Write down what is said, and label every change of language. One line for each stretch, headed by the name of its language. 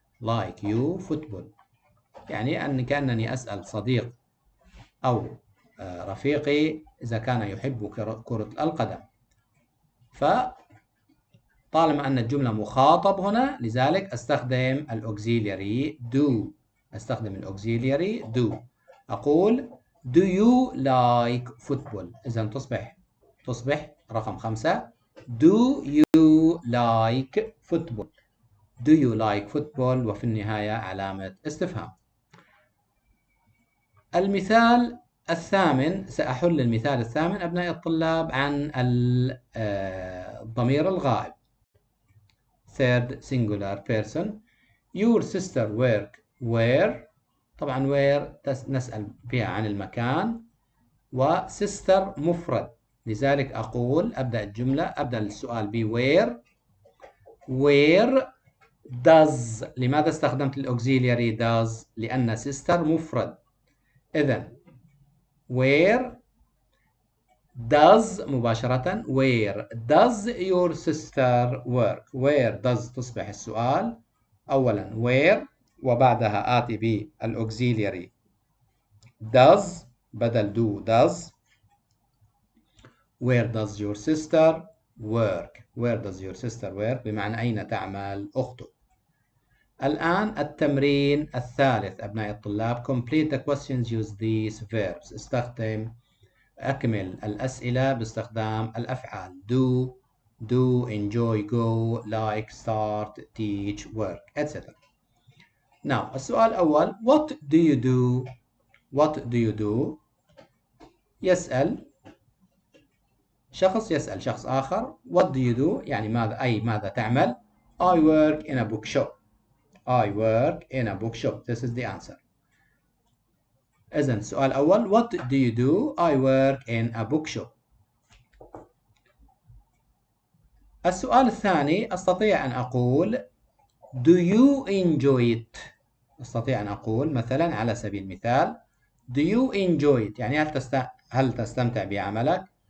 English: like you football
Arabic: يعني كأنني أسأل صديق أو رفيقي إذا كان يحب كرة القدم. فطالما أن الجملة مخاطب هنا لذلك أستخدم الأوكسيلياري do. أستخدم الأوكسيلياري do. أقول
English: do you like football.
Arabic: إذن تصبح رقم 5
English: do you like football. do you like football
Arabic: وفي النهاية علامة استفهام. المثال الثامن سأحل المثال الثامن أبنائي الطلاب عن الضمير الغائب.
English: third singular person. your sister work where.
Arabic: طبعا where نسأل فيها عن المكان و sister مفرد لذلك أقول أبدأ السؤال ب
English: where does.
Arabic: لماذا استخدمت الأوكسيلياري does؟ لأن sister مفرد. إذن
English: where does
Arabic: مباشرة
English: where does your sister work. where does
Arabic: تصبح السؤال أولا where وبعدها آتي بالأوكسيلياري does بدل do does.
English: where does your sister work. where does your sister work
Arabic: بمعنى أين تعمل أختك. الآن التمرين الثالث أبنائي الطلاب.
English: complete the questions use these verbs.
Arabic: أكمل الأسئلة باستخدام الأفعال
English: do, enjoy, go, like, start, teach, work,
Arabic: etc.
English: Now
Arabic: السؤال الأول
English: what do you do. what do you do
Arabic: يسأل شخص آخر
English: what do you do
Arabic: يعني ماذا تعمل.
English: I work in a bookshop. I work in a bookshop. This is the answer.
Arabic: إذن السؤال الأول
English: what do you do. I work in a bookshop.
Arabic: السؤال الثاني أستطيع أن أقول
English: do you enjoy it.
Arabic: أستطيع أن أقول مثلا على سبيل المثال
English: do you enjoy it
Arabic: يعني هل تستمتع بعملك.